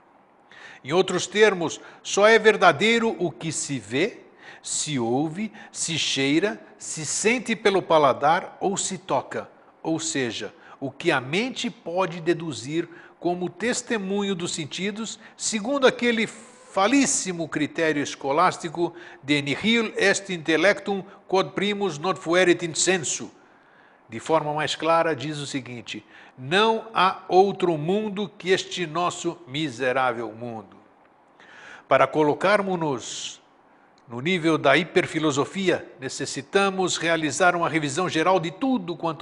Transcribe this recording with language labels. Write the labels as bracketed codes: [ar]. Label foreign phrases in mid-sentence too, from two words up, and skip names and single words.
[pt] Em outros termos, só é verdadeiro o que se vê, se ouve, se cheira, se sente pelo paladar ou se toca, ou seja, o que a mente pode deduzir como testemunho dos sentidos, segundo aquele falíssimo critério escolástico de [la] nihil est intellectum quod primus not fuerit in sensu. [pt] De forma mais clara, diz o seguinte: não há outro mundo que este nosso miserável mundo. Para colocarmos-nos no nível da hiperfilosofia, necessitamos realizar uma revisão geral de tudo quanto